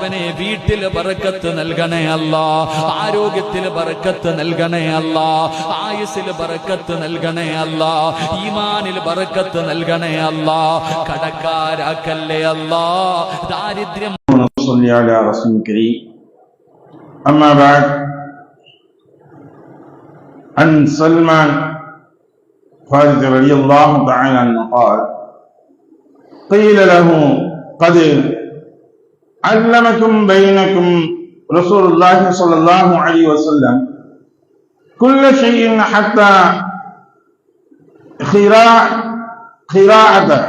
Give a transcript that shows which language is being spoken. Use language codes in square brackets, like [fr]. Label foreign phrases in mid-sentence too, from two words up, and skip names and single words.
[ml] റബ്ബനെ വീട്ടിൽ ബറക്കത്ത് നൽകണേ അല്ലാഹ്, ആരോഗ്യത്തിൽ ബറക്കത്ത് നൽകണേ അല്ലാഹ്, ആയുസ്സിൽ ബറക്കത്ത് നൽകണേ അല്ലാഹ്, ഈമാനിൽ ബറക്കത്ത് നൽകണേ അല്ലാഹ്, കടക്കാരാക്കല്ലേ അല്ലാഹ്, ദാരിദ്ര്യം. [ar] صلى على رسول الكريم. أما بعد، عن سلمان فارس رضي الله تعالى عنه قال: قيل له: قد علمكم بينكم رسول الله صلى الله عليه وسلم كل شيء حتى خراعته.